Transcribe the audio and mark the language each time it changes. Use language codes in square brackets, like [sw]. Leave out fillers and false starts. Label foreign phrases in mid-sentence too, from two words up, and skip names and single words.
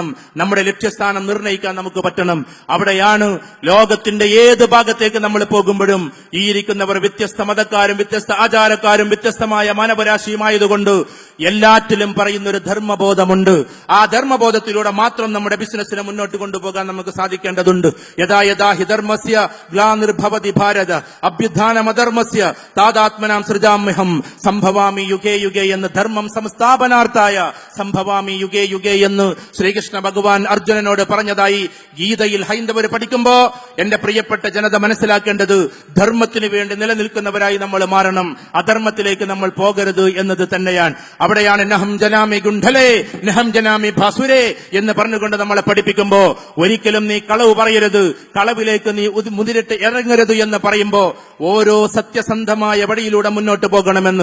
[ml] നമ്മുടെ ലക്ഷ്യസ്ഥാനം നിർണ്ണയിക്കാൻ നമുക്ക് പറ്റണം. അവിടെയാണ് ലോകത്തിന്റെ ഏത് ഭാഗത്തേക്ക് നമ്മൾ പോകുമ്പോഴും ഈ ഇരിക്കുന്നവർ വ്യത്യസ്ത മതക്കാരും വ്യത്യസ്ത ആചാരക്കാരും വ്യത്യസ്തമായ മാനവരാശിയുമായതുകൊണ്ട് എല്ലാറ്റിലും പറയുന്നൊരു ധർമ്മബോധമുണ്ട്. ആ ധർമ്മബോധത്തിലൂടെ മാത്രം നമ്മുടെ ബിസിനസ്സിനെ മുന്നോട്ട് കൊണ്ടുപോകാൻ നമുക്ക് സാധിക്കേണ്ടതുണ്ട്. [sa] യഥാ യഥാ ഹി ധർമ്മസ്യ ഗ്ലാനിർഭവതി ഭാരത അഭ്യുത്ഥാനമധർമ്മസ്യ താദാത്മനാം സൃജാമ്യഹം സംഭവാമി യുഗേ യുഗേ [ml] എന്ന് [sa] ധർമ്മം സംസ്ഥാപനാർത്ഥായ സംഭവാമി യുഗേ യുഗേ [ml] എന്ന് ശ്രീകൃഷ്ണ ഭഗവാൻ അർജുനനോട് പറഞ്ഞതായി ഗീതയിൽ ഹൈന്ദവർ പഠിക്കുമ്പോ എന്റെ പ്രിയപ്പെട്ട ജനത മനസ്സിലാക്കേണ്ടത് ധർമ്മത്തിന് വേണ്ടി നിലനിൽക്കുന്നവരായി നമ്മൾ മാറണം. അധർമ്മത്തിലേക്ക് നമ്മൾ പോകരുത് എന്നത് തന്നെയാണ്. അവിടെയാണ് [sa] നഹം ജനാമി ഗുണ്ഡലേ നഹം ജനാമി ഭാസുരേ [ml] എന്ന് പറഞ്ഞുകൊണ്ട് നമ്മളെ പഠിപ്പിക്കുമ്പോ ഒരിക്കലും നീ കളവ് പറയരുത്, കളവിലേക്ക് നീ മുതിരിട്ട് ഇറങ്ങരുത് എന്ന് പറയുമ്പോ ഓരോ സത്യസന്ധമായ വഴിയിലൂടെ മുന്നോട്ട് പോകണമെന്ന്.